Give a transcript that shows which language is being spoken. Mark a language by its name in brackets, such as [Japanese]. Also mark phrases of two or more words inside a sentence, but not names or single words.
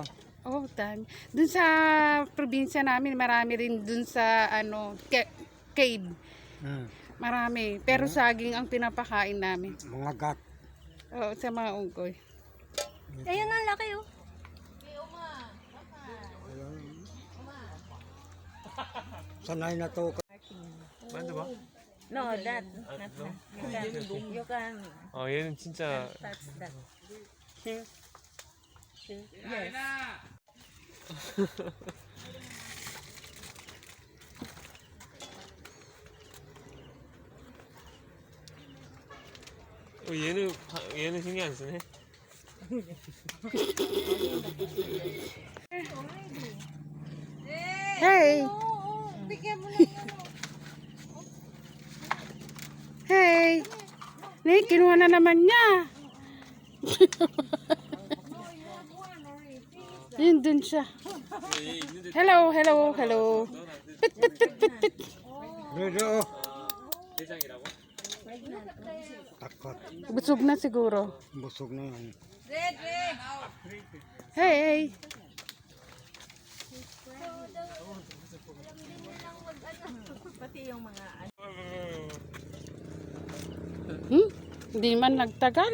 [Filipino] Oh, dun sa probinsya namin, marami rin dun sa ano, cave. Marami. Pero saging ang pinapakain namin. Mga gat. Oo, sa mga unggoy. Ayun ang laki oh. Sanay na to. [English] No, that. You can [Korean] 얘는 진짜 [English] touch that. [Korean] 킹? [English] Yes. [Korean] 얘는 신경 안 쓰네. [English] Hey! Hey! [Filipino] Nay, kinuha na naman niya. Yun dun siya. [English] Hello, hello, hello. Pit, pit, pit, pit, pit. Redo. [Korean] 대장이라고? [Filipino] Takot. Busog na siguro. Busog na yan. [English] Hey! [Filipino] Pati yung mga Hindi man nagtagal.